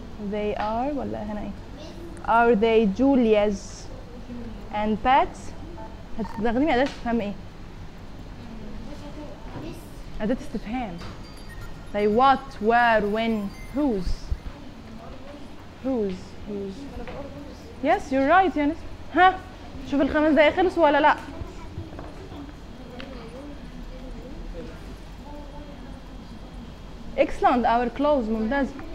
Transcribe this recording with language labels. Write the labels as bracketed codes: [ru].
[en] They are [ar] ولا هنا ايه؟ [en] Are they Julia's and Pat's؟ [ar] هتستخدمي أداة استفهام ايه؟ أداة استفهام. [en] They what, where, when, whose. Whose. Whose. Yes, you're right, Yanis. [ar] ها؟ شوف الخمس دقايق خلصوا ولا لا؟ [en] Excellent, our clothes [ar] ممتاز.